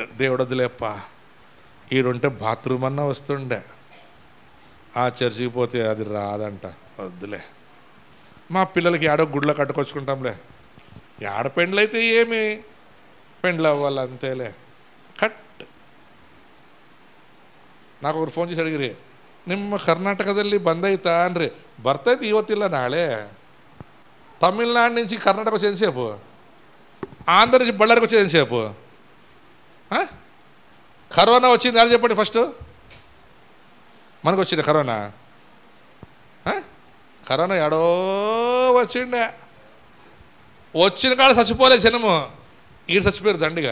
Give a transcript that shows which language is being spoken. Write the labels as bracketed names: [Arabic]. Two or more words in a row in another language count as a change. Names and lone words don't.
[Telugu] దేవుడు వదిలేప్ప, ఈడుంటే బాత్రూమ్ అన్నా వస్తుండే, ఆ చర్చికి పోతే అది రాదంట, వద్దులే, మా పిల్లలకి ఆడో గుడ్ల కట్టుకొచ్చుకుంటాంలే, ఆడ పెండ్లైతే ఏమి పెండ్లు అవ్వాలి అంతేలే, కట్. నాకు ఒకరు ఫోన్ చేసి [Kannada] ಅಡಿಗಿರಿ, ನಿಮ್ಮ ಕರ್ನಾಟಕದಲ್ಲಿ ಬಂದೈತಾ ಅನ್ರಿ. ಬರ್ತೈತಿ ಇವತ್ತಿಲ್ಲ ನಾಳೆ. [Telugu] తమిళనాడు నుంచి కర్ణాటక వచ్చేది ఎంతసేపు, ఆంధ్ర నుంచి బళ్ళారికి వచ్చేది ఎంతసేపు. కరోనా వచ్చింది అని చెప్పండి ఫస్ట్. మనకు వచ్చింది కరోనా, కరోనా ఎడో వచ్చిండే, వచ్చిన కాడ చచ్చిపోలే జనము, ఈడు చచ్చిపోయారు దండిగా.